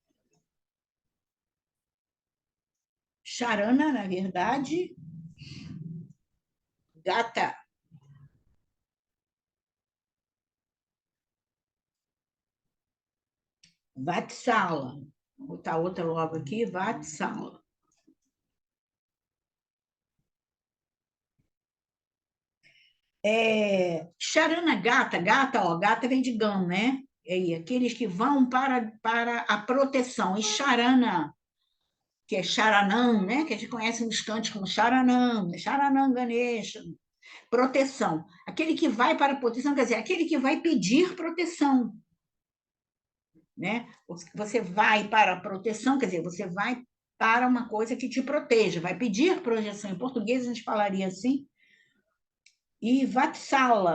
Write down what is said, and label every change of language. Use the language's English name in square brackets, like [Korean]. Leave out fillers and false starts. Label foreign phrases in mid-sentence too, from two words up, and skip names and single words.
[Portuguese] Sharana, na verdade, gata. Vatsala. Vou botar outra logo aqui, Vatsala. [Sanskrit] Charana gata, [Portuguese] ó, gata vem de gão, né? E aqueles que vão para a proteção. E charana, que é charanam, né? Que a gente conhece nos cantos como [Sanskrit] charanam, charanam Ganesha, [Portuguese] proteção. Aquele que vai para a proteção, quer dizer, aquele que vai pedir proteção. Né? Você vai para a proteção, quer dizer, você vai para uma coisa que te proteja, vai pedir proteção. Em português a gente falaria assim. E Vatsala.